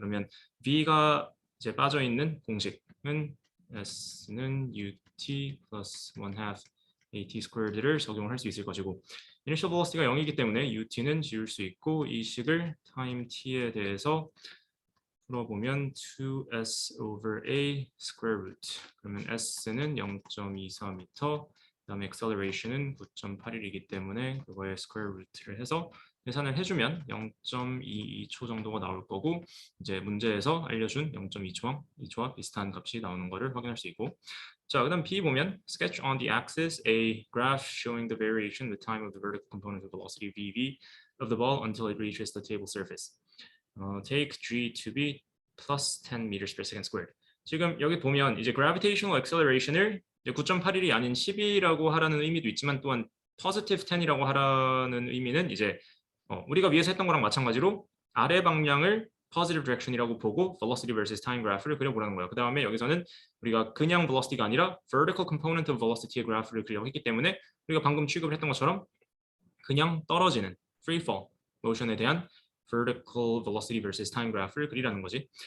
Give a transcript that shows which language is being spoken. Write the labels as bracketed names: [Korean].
[Korean] 그러면 v가 이제 빠져 있는 공식은 s는 ut plus 1/2 at squared를 적용을 할 수 있을 것이고, initial velocity가 0이기 때문에 ut는 지울 수 있고, 이 식을 time t에 대해서 풀어보면 2s over a square root. 그러면 s는 0.24m, 그다음에 acceleration은 9.81이기 때문에 그거에 square root를 해서 계산을 해주면 0.22초 정도가 나올 거고, 이제 문제에서 알려준 0.2초와 비슷한 값이 나오는 것을 확인할 수 있고, 자, 그다음 B 보면 [English] sketch on the axis a graph showing the variation with time of the vertical component of velocity VV of the ball until it reaches the table surface. Take G to be plus 10 meters per second squared. [Korean] 지금 여기 보면 이제 gravitational acceleration을 9.81이 아닌 10이라고 하라는 의미도 있지만, 또한 positive 10이라고 하라는 의미는 이제 우리가 위에서 했던 거랑 마찬가지로 아래 방향을 positive direction이라고 보고 velocity versus time graph를 그려보라는 거예요. 그 다음에 여기서는 우리가 그냥 velocity가 아니라 vertical component of velocity의 그래프를 그리려고 했기 때문에 우리가 방금 취급을 했던 것처럼 그냥 떨어지는 free fall motion에 대한 vertical velocity versus time graph를 그리라는 거지.